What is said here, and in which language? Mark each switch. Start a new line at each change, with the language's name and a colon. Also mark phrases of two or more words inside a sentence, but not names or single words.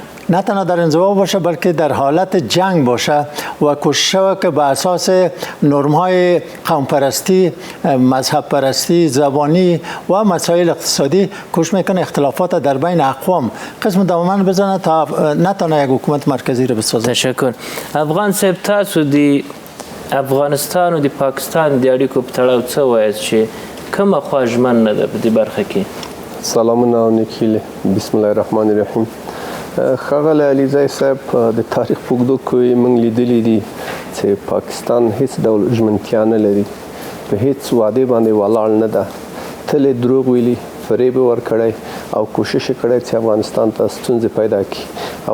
Persian: نه تنها در انزوا باشه بلکه در حالت جنگ باشه و کوشش که به اساس نرم‌های قوم پرستی، مذهب پرستی، زبانی و مسائل اقتصادی کوشش میکنه اختلافات در بین اقوام قسم دامن بزنه تا نه تنها یک حکومت مرکزی رو بسازه. تشکر.
Pashto: افغان صاحب، تاسو دی افغانستان او د پاکستان د اړیکو په تړاو څه وایاست چې کومه خوا ژمن نه ده په دې برخه کې؟ سلامونه او نیکیلې.
Arabic: بسم الله الرحمن الرحیم.
Pashto: ښاغلی علیزی صاحب، د تاریخ په اوږدو کې موږ لیدلي دي چې پاکستان هیڅ ډول ژمنتیا نه لري، په هیڅ وعدې باندې ولاړ نه ده، تل یې دروغ ویلي، فریب یې ورکړی او کوشش یې کړی چې افغانستان ته ستونزې پیدا کړي.